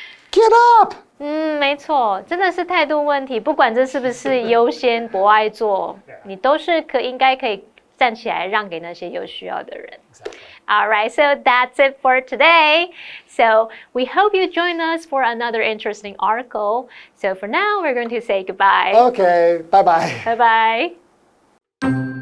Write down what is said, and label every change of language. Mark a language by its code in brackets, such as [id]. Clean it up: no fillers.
[en] Get up! [zh] 没错，真的是态度问题。不管这是不是优先博爱座，你都是应该可以站起来让给那些有需要的人。 [en] All right, so that's it for today. So we hope you join us for another interesting article. So for now, we're going to say goodbye. Okay, bye-bye. Bye-bye.